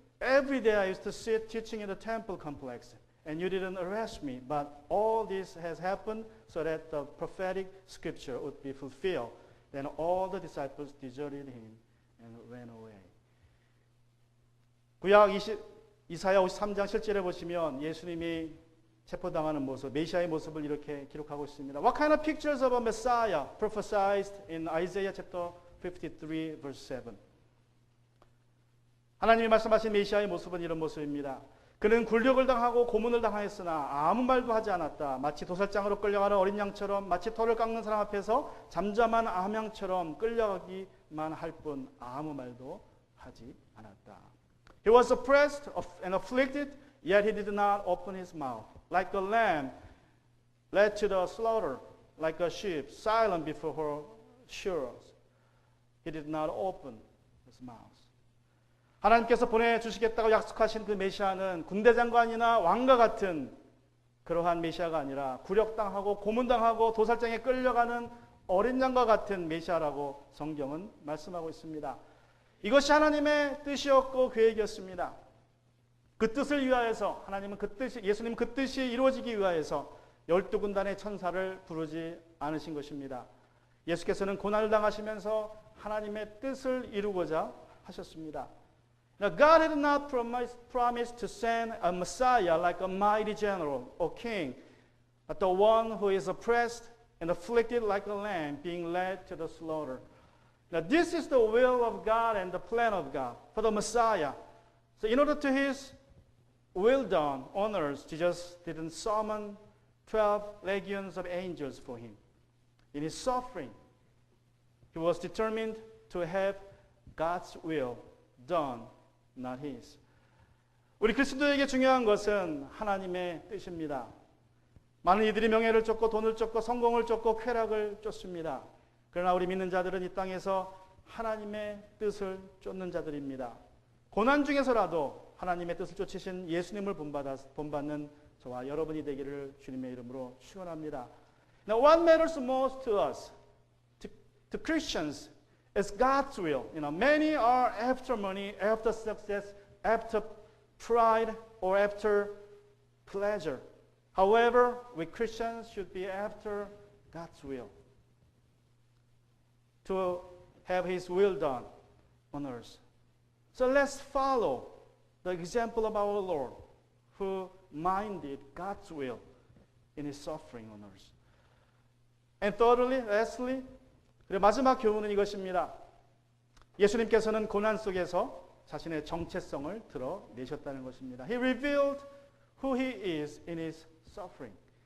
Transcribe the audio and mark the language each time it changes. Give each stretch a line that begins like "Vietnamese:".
English: Every day I used to sit teaching in the temple complex, and you didn't arrest me. But all this has happened so that the prophetic scripture would be fulfilled. Then all the disciples deserted him and ran away.
Korean: 구약 이사야 53장 실제를 보시면 예수님이 체포당하는 모습, 메시아의 모습을 이렇게 기록하고 있습니다.
English: What kind of pictures of a Messiah prophesied in Isaiah chapter 53 verse 7?
Korean: 하나님이 말씀하신 메시아의 모습은 이런 모습입니다. 그는 굴욕을 당하고 고문을 당하였으나 아무 말도 하지 않았다. 마치 도살장으로 끌려가는 어린 양처럼, 마치 털을 깎는 사람 앞에서 잠잠한 암양처럼 끌려가기만 할 뿐 아무 말도 하지 않았다.
English: He was oppressed and afflicted, yet he did not open his mouth. Like a lamb led to the slaughter, like a sheep silent before her shearers, he did not open his mouth.
Korean: 하나님께서 보내주시겠다고 약속하신 그 메시아는 군대 장관이나 왕과 같은 그러한 메시아가 아니라 굴욕당하고 고문당하고 도살장에 끌려가는 어린 양과 같은 메시아라고 성경은 말씀하고 있습니다. 이것이 하나님의 뜻이었고 계획이었습니다. 그 뜻을 위하여서 하나님은 예수님 그 뜻이 이루어지기 위하여서 12군단의 천사를 부르지 않으신 것입니다. 예수께서는 고난을 당하시면서 하나님의 뜻을 이루고자 하셨습니다.
English: Now, God had not promised to send a Messiah like a mighty general or king, but the one who is oppressed and afflicted like a lamb being led to the slaughter. Now, this is the will of God and the plan of God for the Messiah. So in order to his will done on earth, Jesus didn't summon 12 legions of angels for him. In his suffering, he was determined to have God's will done, not his.
Korean: 우리 그리스도에게 중요한 것은 하나님의 뜻입니다. 많은 이들이 명예를 쫓고 돈을 쫓고 성공을 쫓고 쾌락을 쫓습니다. 그러나 우리 믿는 자들은 이 땅에서 하나님의 뜻을 쫓는 자들입니다. 고난 중에서라도 하나님의 뜻을 쫓으신 예수님을 본받는 저와 여러분이 되기를 주님의 이름으로 축원합니다.
English: Now, what matters most to us, to Christians, is God's will. Many are after money, after success, after pride, or after pleasure. However, we Christians should be after God's will, to have His will done on earth. So let's follow the example of our Lord, who minded God's will in His suffering on earth. And thirdly, lastly,
Korean: 그리고 마지막 교훈은 이것입니다. 예수님께서는 고난 속에서 자신의 정체성을 드러내셨다는 것입니다.
English: He revealed who he is in his suffering.